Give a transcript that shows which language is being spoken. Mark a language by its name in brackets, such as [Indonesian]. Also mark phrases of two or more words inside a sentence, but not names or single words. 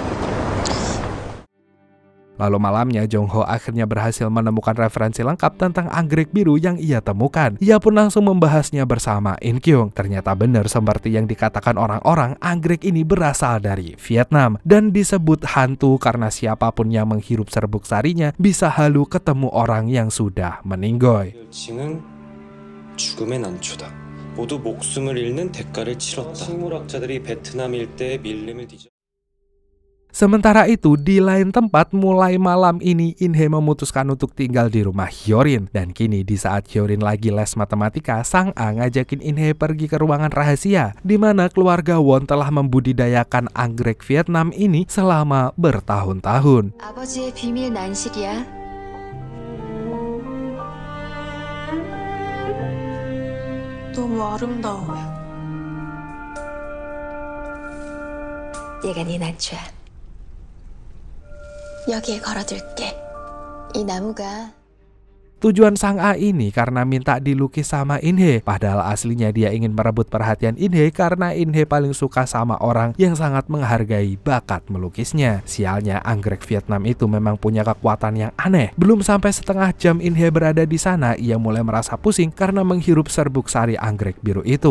[Indonesian] Lalu malamnya Jong Ho akhirnya berhasil menemukan referensi lengkap tentang anggrek biru yang ia temukan. Ia pun langsung membahasnya bersama In Kyung. Ternyata benar seperti yang dikatakan orang-orang, anggrek ini berasal dari Vietnam dan disebut hantu karena siapapun yang menghirup serbuk sarinya bisa halu ketemu orang yang sudah meninggoy. [Korean] 칭은 죽음의 난초다. 모두 목숨을 잃는 대가를 치렀다. 생물학자들이 베트남 일대의 밀림을 뒤져 [Indonesian] Sementara itu, di lain tempat, mulai malam ini In-hye memutuskan untuk tinggal di rumah Hyorin. Dan kini di saat Hyorin lagi les matematika, Sang-a ngajakin In-hye pergi ke ruangan rahasia, di mana keluarga Won telah membudidayakan anggrek Vietnam ini selama bertahun-tahun. [Korean] 아버지의 비밀 난실이야. 너무 아름다워. 얘가 네 난초야. 여기에 걸어둘게. 이 나무가 [Indonesian] Tujuan Sang-a ini karena minta dilukis sama In-hye, padahal aslinya dia ingin merebut perhatian In-hye karena In-hye paling suka sama orang yang sangat menghargai bakat melukisnya. Sialnya, anggrek Vietnam itu memang punya kekuatan yang aneh. Belum sampai setengah jam In-hye berada di sana, ia mulai merasa pusing karena menghirup serbuk sari anggrek biru itu.